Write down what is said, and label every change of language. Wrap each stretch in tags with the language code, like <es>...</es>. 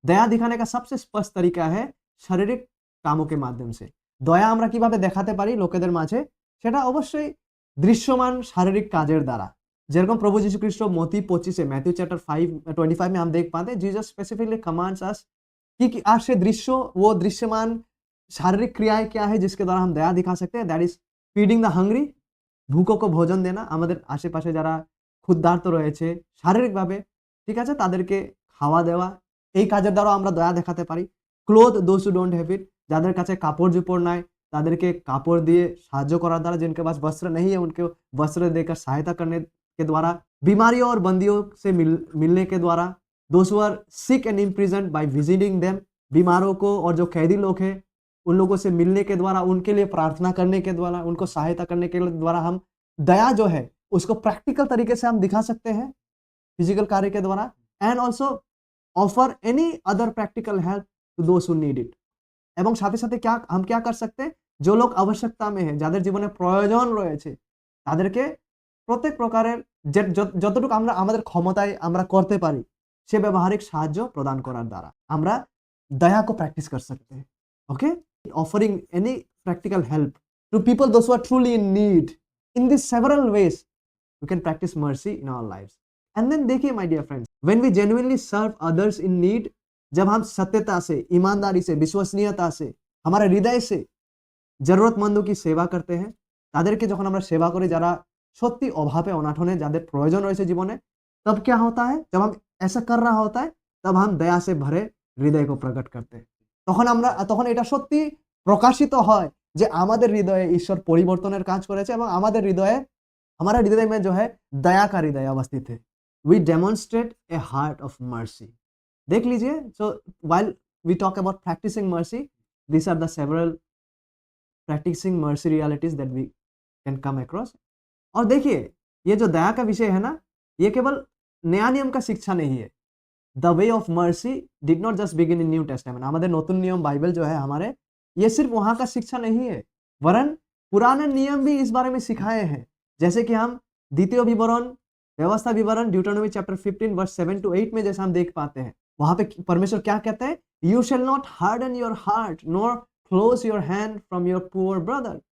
<hi>दया दिखाने का सबसे स्पष्ट तरीका है शारीरिक कामों के माध्यम से।</hi> <bn>দয়া আমরা কিভাবে দেখাতে পারি লোকেদের মাঝে, সেটা অবশ্যই দৃশ্যমান শারীরিক কাজের দ্বারা।</bn> <hi>যেরকম प्रभु यीशु ख्रिस्ट मत्ती 25 मैथ्यू चैप्टर 5:25 में हम देख पाते हैं,</hi> <en>Jesus specifically commands us</en> <hi>कि आज से दृश्य, वो दृश्यमान शारीरिक क्रियाएं क्या है जिसके द्वारा हम दया दिखा सकते हैं?</hi> <en>that is feeding the hungry,</en> <hi>ভুকোকে ভোজন দেনা,</hi> <bn>আমাদের আশেপাশে যারা ক্ষুধার্ত রয়েছে শারীরিকভাবে, ঠিক আছে, তাদেরকে খাওয়া দেওয়া, এই কাজের দ্বারা আমরা দয়া দেখাতে পারি।</bn> <en>clothe those who don't have it,</en> <bn>যাদের কাছে কাপড় চোপড় নাই তাদেরকে কাপড় দিয়ে সাহায্য করার দ্বারা,</bn> <hi>जिनके पास वस्त्र नहीं है उनको वस्त्र देकर सहायता करने के द्वारा, बीमारियों और बंदियों से मिलने के द्वारा,</hi> <en>those who are sick and imprisoned by visiting them,</en> <hi>बीमारों को और जो कैदी लोग हैं उन लोगों से मिलने के द्वारा, उनके लिए प्रार्थना करने के द्वारा, उनको सहायता करने के द्वारा हम दया जो है उसको प्रैक्टिकल तरीके से हम दिखा सकते हैं फिजिकल कार्य के द्वारा।</hi> <en>And also offer any other practical help to those who need it.</en> <bn>এবং সাথে সাথে</bn> <hi>हम क्या कर सकते हैं, जो लोग आवश्यकता में है,</hi> <bn>যাদের জীবনে প্রয়োজন রয়েছে, তাদেরকে প্রত্যেক প্রকারের যতটুকু আমরা আমাদের ক্ষমতায় আমরা করতে পারি সে ব্যবহারিক সাহায্য প্রদান করার দ্বারা আমরা দয়া</bn> <hi>को प्रैक्टिस कर सकते हैं।</hi> <en>Okay, offering any practical help to people those who are truly in need, in these several ways we can practice mercy in our lives। and then</en> <hi>देखिए</hi> <en>my dear friends, when we genuinely serve others in need,</en> <hi>जब हम सत्यता से, ईमानदारी से, विश्वसनीयता से, हमारे हृदय से जरूरतमंदों की सेवा करते हैं,</hi> <bn>তাদেরকে যখন আমরা সেবা করি যারা সত্যি অভাবে অনাটনে যাদের প্রয়োজন রয়েছে জীবনে,</bn> <hi>तब क्या होता है, जब हम ऐसा कर रहा होता है तब हम दया से भरे हृदय को प्रकट करते हैं।</hi> <bn>তখন এটা সত্যি প্রকাশিত হয় যে আমাদের হৃদয়ে ঈশ্বর পরিবর্তনের কাজ করেছে এবং আমাদের হৃদয়ে,</bn> <hi>हमारे हृदय में जो है दया का हृदय अवस्थित है।</hi> <en>we demonstrate a heart of mercy।</en> <hi>देख लीजिए,</hi> <en>so while we talk about practicing mercy, these are the several practicing mercy realities that we can come across।</en> <hi>और देखिए, ये जो दया का विषय है ना, ये केवल नया नियम का शिक्षा नहीं है।</hi> <en>The way of mercy did not just begin in New Testament।</en> <bn>আমাদের নতুন নিয়ম</bn> <hi>बाइबल जो है हमारे, ये सिर्फ वहां का शिक्षा नहीं है, वरन पुराने नियम भी इस बारे में सिखाए हैं। जैसे कि हम द्वितीय विवरण व्यवस्था विवरण ड्यूटरनोमी चैप्टर 15 वर्स 7 to 8 में जैसा हम देख पाते हैं, वहां पे परमेश्वर क्या कहते हैं,</hi> <en>You shall not harden your heart nor close your hand from your poor brother.</en>